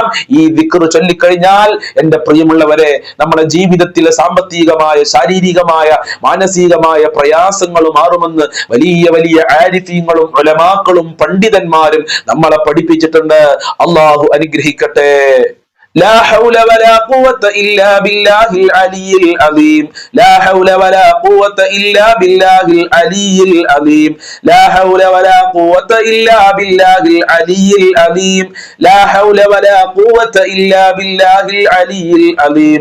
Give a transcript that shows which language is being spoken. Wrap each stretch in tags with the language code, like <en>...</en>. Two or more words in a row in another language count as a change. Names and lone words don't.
<ml>ഈ ദിക്ർ ചൊല്ലിക്കഴിഞ്ഞാൽ എന്റെ പ്രിയമുള്ളവരെ, നമ്മുടെ ജീവിതത്തിലെ സാമ്പത്തികമായ, ശാരീരികമായ, മാനസികമായ പ്രയാസങ്ങൾ മാറുമെന്ന് വലിയ ആരിഫീങ്ങളും ഉലമാക്കളും പണ്ഡിതന്മാരും നമ്മളെ പഠിപ്പിച്ചിട്ടുണ്ട്. അല്ലാഹു അനുഗ്രഹിക്കട്ടെ.</ml> <ar>لا حول ولا قوة إلا بالله العلي العظيم. لا حول ولا قوة إلا بالله العلي العظيم. لا حول ولا قوة إلا بالله العلي العظيم. لا حول ولا قوة إلا بالله العلي العظيم.</ar>